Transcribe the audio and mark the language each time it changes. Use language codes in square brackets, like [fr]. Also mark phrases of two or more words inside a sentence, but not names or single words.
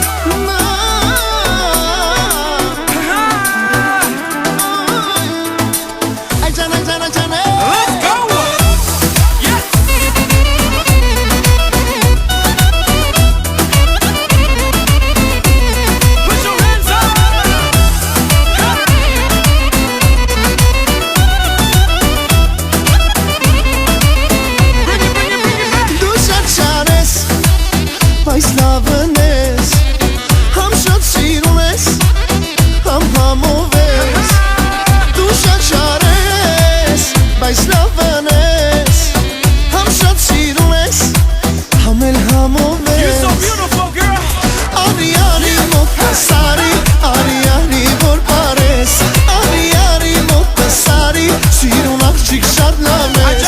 [en] Let's go. Yes. Put your hands up. [hy] Բայց լավն ես, համ շատ սիրուն ես, համ համով ես, դու շատ շար ես, բայց լավն ես, համ շատ սիրուն ես, համ էլ համով ես. [en] You're so beautiful, girl. [hy] Արի արի մոտս արի, արի արի որ պարես, արի արի մոտս արի, սիրուն աղջիկ շատ լավ ես.